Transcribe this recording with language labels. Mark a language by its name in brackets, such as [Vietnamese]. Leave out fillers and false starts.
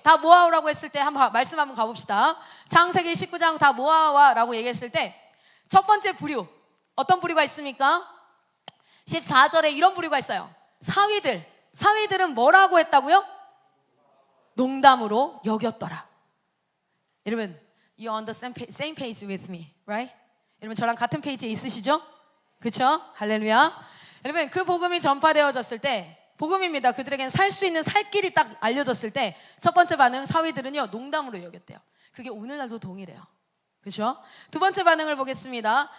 [Korean] 다 모아오라고 했을 때 한번 말씀 한번 가봅시다. 창세기 19장 다 모아와 라고 얘기했을 때 첫 번째 부류, 어떤 부류가 있습니까? 14절에 이런 부류가 있어요. 사위들은 뭐라고 했다고요? 농담으로 여겼더라. [English] 여러분, you're on the same page with me, right? [Korean] 여러분 저랑 같은 페이지에 있으시죠? 그렇죠? 할렐루야. 여러분 그 복음이 전파되어졌을 때, 복음입니다. 그들에게는 살 수 있는 살 길이 딱 알려졌을 때 첫 번째 반응, 사위들은요 농담으로 여겼대요. 그게 오늘날도 동일해요. 그렇죠? 두 번째 반응을 보겠습니다.